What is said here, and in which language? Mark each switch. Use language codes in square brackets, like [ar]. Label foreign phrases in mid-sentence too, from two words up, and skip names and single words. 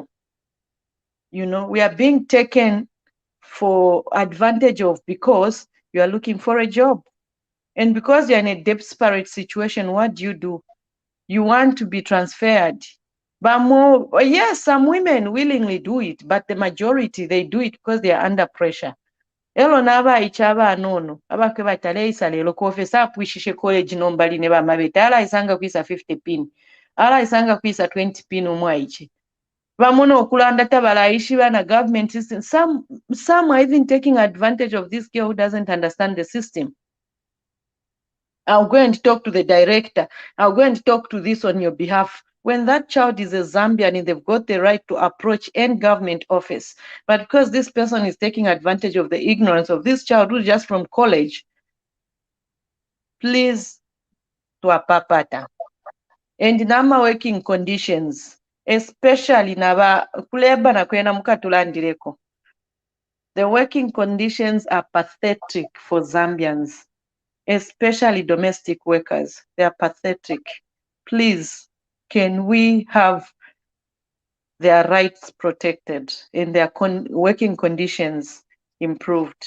[en] You know, we are being taken for advantage of because you are looking for a job. And because you're in a desperate situation, what do? You want to be transferred. But more, yes, some women willingly do it, but the majority, they do it because they are under pressure. [bem] Elo naba ichaba nono abakwe batale isa lelo kofesa apwishishe college nombali ne bamabeta ala isanga kwisa 50 pin ala isanga kwisa 20 pin umwaichi bamono okulanda tabalaishi bana [en] government system. Some are even taking advantage of this girl who doesn't understand the system. I'll go and talk to the director. I'll go and talk to this on your behalf. When that child is a Zambian, they've got the right to approach any government office. But because this person is taking advantage of the ignorance of this child who's just from college, please, to Apapata. [bem] And nama [en] working conditions, [bem] especially naba kuleba na kwena mukatulandireko. [en] The working conditions are pathetic for Zambians, especially domestic workers. They are pathetic. Please, can we have their rights protected and their working conditions improved?